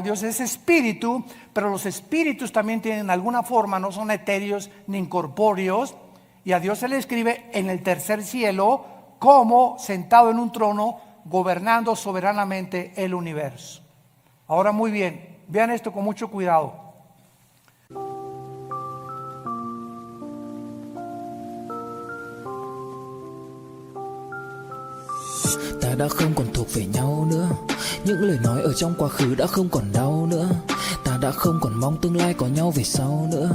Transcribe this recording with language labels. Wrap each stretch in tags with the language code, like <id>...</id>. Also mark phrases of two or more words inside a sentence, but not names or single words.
<es>Dios es espíritu, pero los espíritus también tienen alguna forma, no son etéreos ni incorpóreos, y a Dios se le escribe en el tercer cielo como sentado en un trono, gobernando soberanamente el universo. Ahora, muy bien, vean esto con mucho cuidado.</es> <vi>Ta đã không còn thuộc về nhau nữa. Những lời nói ở trong quá khứ đã không còn đau nữa. Ta đã không còn mong tương lai có nhau về sau nữa.</vi>